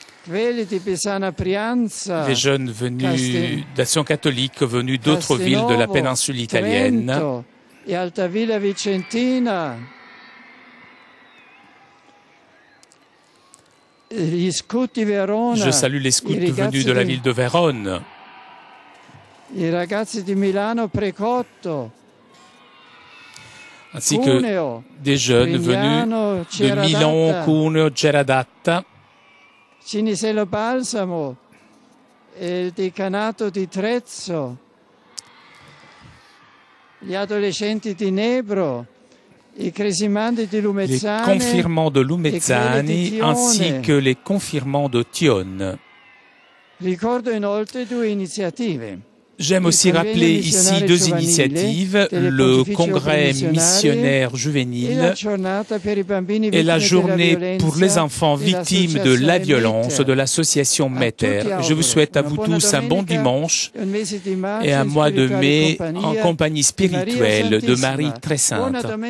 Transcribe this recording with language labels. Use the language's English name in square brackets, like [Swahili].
[French] les jeunes venus d'Action catholique venus d'autres villes de la péninsule italienne, je salue les scouts venus de la ville de Vérone, [Italian] I ragazzi di Milano Precotto, [French] ainsi que des jeunes venus de Milan, Cuneo, Geradatta, [Italian] Cinisello Balsamo e il decanato di Trezzo, gli adolescenti di Nebro, i cresimandi di Lumezzane, [French] les confirmants de Lumezzane ainsi que les confirmants de Tionne. [Italian] Ricordo inoltre due iniziative. [French] J'aime aussi rappeler ici deux initiatives, le congrès missionnaire juvénile et la journée pour les enfants victimes de la violence de l'association Meter. Je vous souhaite à vous tous un bon dimanche et un mois de mai en compagnie spirituelle de Marie très sainte.